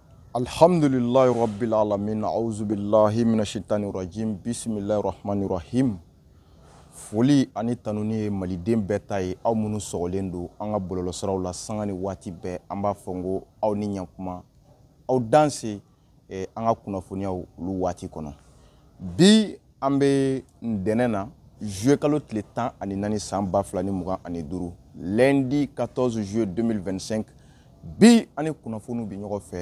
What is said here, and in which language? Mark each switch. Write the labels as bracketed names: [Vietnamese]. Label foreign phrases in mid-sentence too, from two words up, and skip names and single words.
[Arabic] الحمد لله رب العالمين أعوذ بالله من الشيطان الرجيم بسم الله الرحمن الرحيم. [Bambara] Foli ani tanuni ye maliden bɛɛ ta ye aw minnu sɔgɔlen don an ka bɔlɔlɔsiraw la sanga ni waati bɛɛ an b'a fɔ n ko aw ni ɲankuma aw danse an ka kunnafoniyaw olu waati kɔnɔ. Bi an bɛ ntɛnɛn na juillet kalo tile 14 san 2025 [French] lundi 14 juillet 2025 [Bambara] bi ani kunnafoniw bi ɲɔgɔn fɛ.